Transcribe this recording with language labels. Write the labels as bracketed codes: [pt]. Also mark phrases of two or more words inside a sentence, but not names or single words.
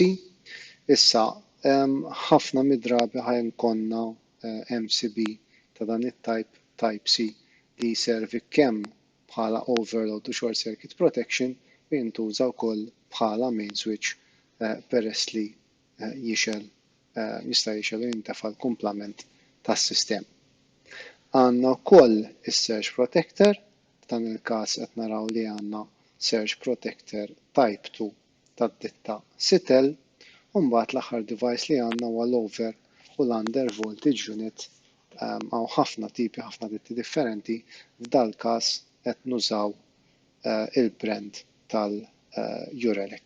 [mt] Issa ħafna mid-drabi ħajkonna MCB ta' dan it-type C li jservi kemm bħala overload u [en] short circuit protection [mt] u jintuża wkoll bħala [en] main switch [mt] peress li jista' jixel u jintefa' l-kumplament tas-sistema. Għandna wkoll is- [en] surge protector, [mt] f'dan il-każ qed naraw li għandna [en] surge protector type 2 [mt] tad-ditta Sitel u mbagħad l-aħħar device li għandna huwa l-over u l- [en] under voltage unit [mt] għaw ħafna tipi, ħafna ditti differenti, f'dal-każ qed nużaw il-brand tal-Urelec.